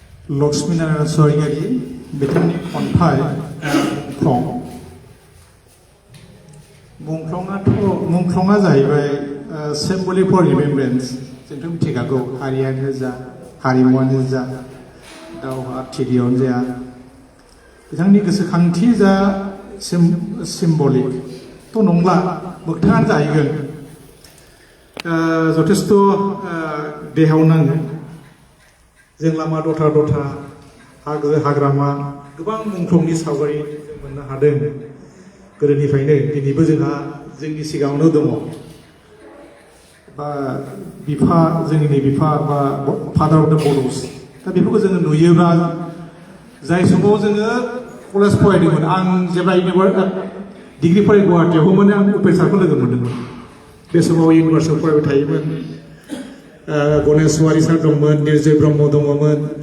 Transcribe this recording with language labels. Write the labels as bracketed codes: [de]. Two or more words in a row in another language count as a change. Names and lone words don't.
[brx] लक्ष्मीनारायण स्वरगियारि, बिथांनि खन्थाइ, मुंख्लं। मुंख्लंआथ', मुंख्लंआ जाहैबाय, ओ, [en] symbolic for remembrance। [brx] जोंथ' मिथिखागौ, हारियानो जा, हारिमुआनो जा, दावहा थिलियावनो जा, बिथांनि गोसोखांथि जा सिम-, सिम्बलिक थ' नंला, मोगथाङानो जाहैगोन। ओ, जथेस्थ', ओ, देहायाव नाङो। जों लामा दथा दथा, हाजो हाग्रामा, गोबां मुंख्लंनि सावगारि जों मोननो हादों। गोदोनिफ्रायनो दिनैबो जोंहा जोंनि सिगाङावनो दङ। बा बिफा, जोंनि बिफा बा [en] father of the Bodos। [brx] दा बेफोरखौ जोङो नुयोब्ला, जाय समाव जोङो कलेज फरायदोंमोन, आं जेब्ला इउनिभार-, डिग्री फरायो गुवाहाटीयाव, होमबानो आं उपेन सारखौ लोगो मोनदोंमोन। बे समाव इउनिभार्सिटीआव फरायबाय थायोमोन। ओ, गणेश वारि सार दंमोन, निर्जय ब्रह्म दङमोन।